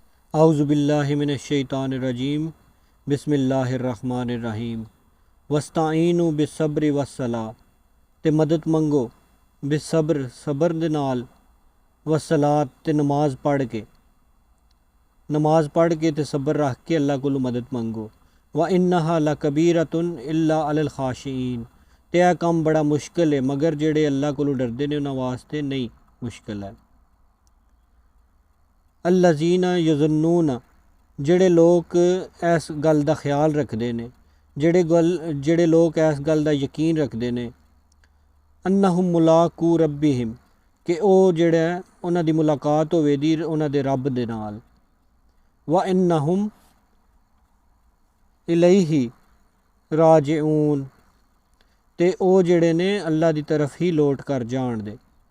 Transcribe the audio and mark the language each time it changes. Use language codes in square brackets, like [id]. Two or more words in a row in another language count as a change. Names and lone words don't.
[ar] اعوذ باللہ من الشیطان الرجیم بسم اللہ الرحمن الرحیم وستعینوا بالصبر والصلاۃ [pa] تے مدد منگو بالصبر صبر دے نال والصلاۃ تے نماز پڑھ کے تے صبر رکھ کے اللہ کولو مدد منگو [ar] وَإِنَّهَا لَكَبِيرَةٌ إِلَّا عَلَى الْخَاشِعِينَ [pa] تے [ur] یہ کام بڑا مشکل ہے مگر [pa] جڑے اللہ کولو ڈردے نے انہاں واسطے نہیں مشکل ہے۔ [ar] الذین یظنون [pa] جڑے لوگ اس گل دا خیال رکھدے نے جڑے لوگ اس گل دا یقین رکھدے نے [ar] انہم ملاقو ربہم [pa] کہ او جڑا انہاں دی ملاقات ہوے دی انہاں دے رب دے نال [ar] وانہم الیہ راجعون [pa] تے او جڑے نے اللہ دی طرف ہی لوٹ کر جان دے۔